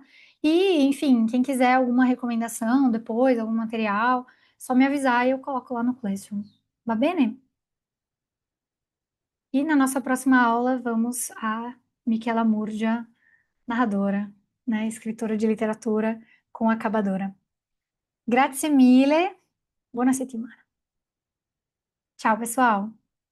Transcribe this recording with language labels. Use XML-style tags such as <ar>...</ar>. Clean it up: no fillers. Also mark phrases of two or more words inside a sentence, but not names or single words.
<pt>E, enfim, quem quiser alguma recomendação depois, algum material, só me avisar e eu coloco lá no Classroom.</pt> <it>Va bene?</it> <pt>E na nossa próxima aula, vamos a Michela Murgia, narradora, né, escritora de literatura com acabadora.</pt> <it>Grazie mille, buona settimana.</it> <pt>Tchau, pessoal!</pt>